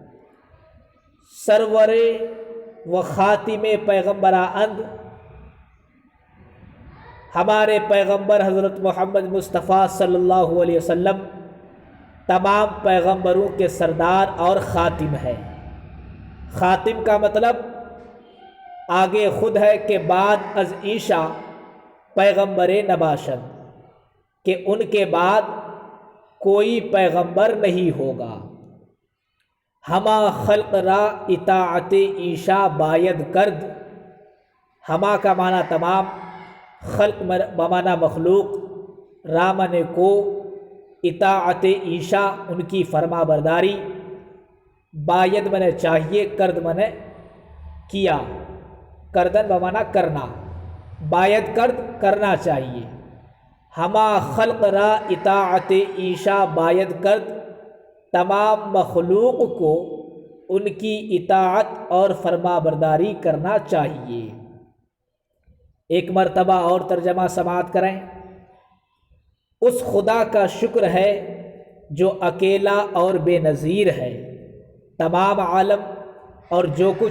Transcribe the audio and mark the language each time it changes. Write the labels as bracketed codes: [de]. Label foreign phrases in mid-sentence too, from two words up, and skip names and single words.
[fa] سرور و خاتم پیغمبراں اند، [ur] ہمارے پیغمبر حضرت محمد مصطفیٰ [ar] صلی اللہ علیہ وسلم [ur] تمام پیغمبروں کے سردار اور خاتم ہے۔ خاتم کا مطلب آگے خود ہے کہ [fa] بعد از عیشا پیغمبر نباشد، [ur] کہ ان کے بعد کوئی پیغمبر نہیں ہوگا۔ [fa] ہما خلق را اطاعت ایشا باید کرد، [ur] ہما کا معنی تمام، خلق بمعنی مخلوق، رامن کو، [fa] اطاعت ایشا [ur] ان کی فرما برداری، باید من چاہیے، کرد من کیا، کردن بمعنی کرنا، [fa] باید کرد [ur] کرنا چاہیے، [fa] ہما خلق را اطاعت ایشا باید کرد، [ur] تمام مخلوق کو ان کی اطاعت اور فرما برداری کرنا چاہیے۔ ایک مرتبہ اور ترجمہ سماعت کریں۔ اس خدا کا شکر ہے جو اکیلا اور بے نظیر ہے، تمام عالم اور جو کچھ